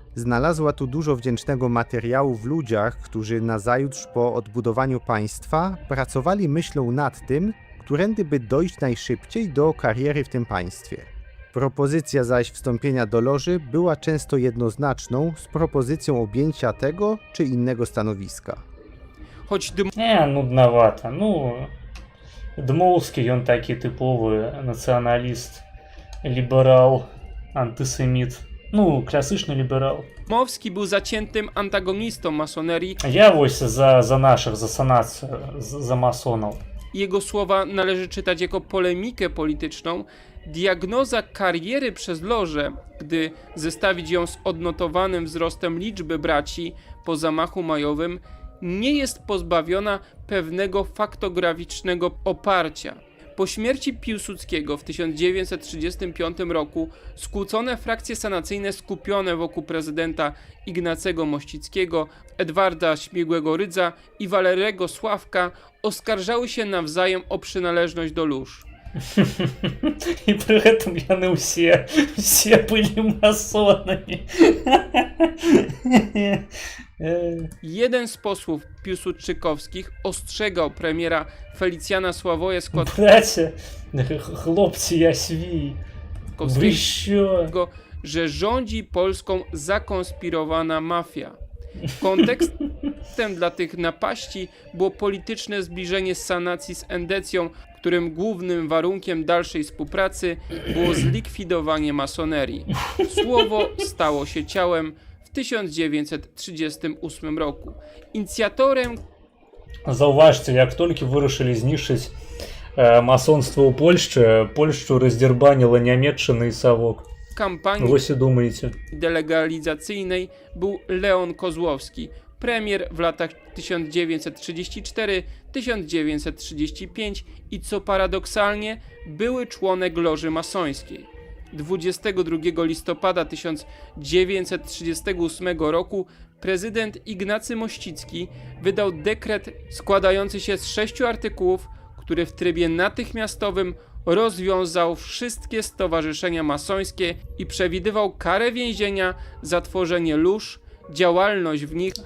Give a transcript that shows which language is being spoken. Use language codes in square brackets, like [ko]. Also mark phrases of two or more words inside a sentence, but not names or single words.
[pl] Znalazła tu dużo wdzięcznego materiału w ludziach, którzy nazajutrz po odbudowaniu państwa pracowali myślą nad tym, którędy by dojść najszybciej do kariery w tym państwie. Propozycja zaś wstąpienia do loży była często jednoznaczną z propozycją objęcia tego czy innego stanowiska. Choć [ru] Нудновато. [be] Дмоўскі, ён такі тыповы нацыяналіст, ліберал, антысеміт. Класычны ліберал. [pl] Dmowski był zaciętym antagonistą masonerii. [be] Я вось за нашых, за санацыю, за масонаў. [pl] Jego słowa należy czytać jako polemikę polityczną. Diagnoza kariery przez lożę, gdy zestawić ją z odnotowanym wzrostem liczby braci po zamachu majowym, nie jest pozbawiona pewnego faktograficznego oparcia. Po śmierci Piłsudskiego w 1935 roku skłócone frakcje sanacyjne skupione wokół prezydenta Ignacego Mościckiego, Edwarda Śmigłego-Rydza i Walerego Sławka oskarżały się nawzajem o przynależność do lóż. [ru] И при этом яны все были масонами. [pl] Jeden z posłów piłsudczykowskich ostrzegał premiera Felicjana Sławoja [ru] Братья, хлопцы, я свій. Вы [pl] Składkowskiego, [uk] що? [pl] że rządzi Polską zakonspirowana mafia. Kontekstem dla tych napaści było polityczne zbliżenie sanacji z endecją, którym głównym warunkiem dalszej współpracy było zlikwidowanie masonerii. Słowo stało się ciałem w 1938 roku. Inicjatorem [be] Заўважце, як толькі вырашылі знішчыць масонства ў Польшчы, Польшчу раздзярбаніла Нямецчына і Савок. [pl] kampanii [be] Вось і думаеце. [pl] delegalizacyjnej był Leon Kozłowski, premier w latach 1934-1935 i co paradoksalnie były członek loży masońskiej. 22 listopada 1938 roku prezydent Ignacy Mościcki wydał dekret składający się z 6 artykułów, który w trybie natychmiastowym rozwiązał wszystkie stowarzyszenia masońskie i przewidywał karę więzienia za tworzenie lóż, działalność w nich,